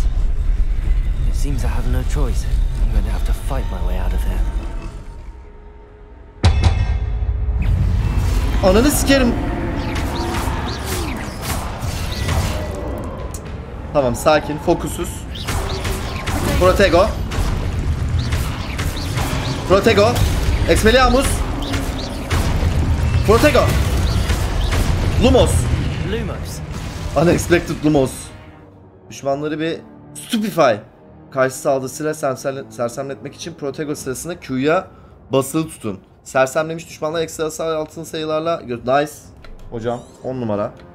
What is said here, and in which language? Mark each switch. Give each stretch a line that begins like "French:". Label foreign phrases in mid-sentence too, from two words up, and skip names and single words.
English: It seems I have no choice. I'm going to have to fight my way out of here.
Turkish: Ananı sikerim. Tamam, sakin, fokusuz.
Latin: Protego. Protego. Expelliarmus. Protego. Lumos. Lumos.
English: Unexpected Lumos.
Turkish: Düşmanları bir stupefy. Karşı saldırısıyla sersemletmek için Protego sırasında Q'ya basılı tutun. Sersemlemiş düşmanlar ekstra hasar altın sayılarla... Nice. Hocam 10 numara.